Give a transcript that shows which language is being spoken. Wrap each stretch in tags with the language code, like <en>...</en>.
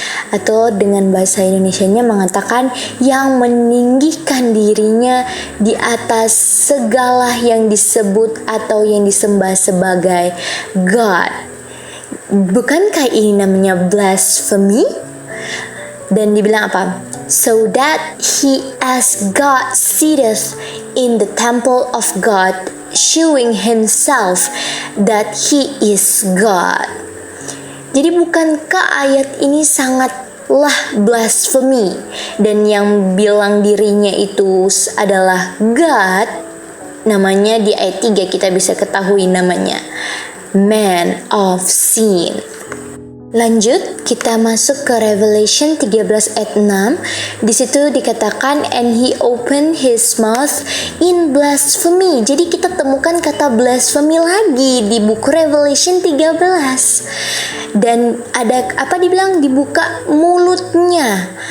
<id>Atau dengan bahasa Indonesianya mengatakan yang meninggikan dirinya di atas segala yang disebut atau yang disembah sebagai God. Bukankah ini namanya blasphemy? Dan dibilang apa?</id> <en>So that he as God sitteth in the temple of God, showing himself that he is God.</en> <id>Jadi bukankah ayat ini sangatlah blasphemy, dan yang bilang dirinya itu adalah God, namanya di ayat 3 kita bisa ketahui namanya Man of Sin. Lanjut, kita masuk ke Revelation 13 ayat 6. Di situ dikatakan</id> <en>and he opened his mouth in blasphemy.</en> <id>Jadi kita temukan kata blasphemy lagi di buku Revelation 13. Dan ada apa dibilang? Dibuka mulutnya.</id>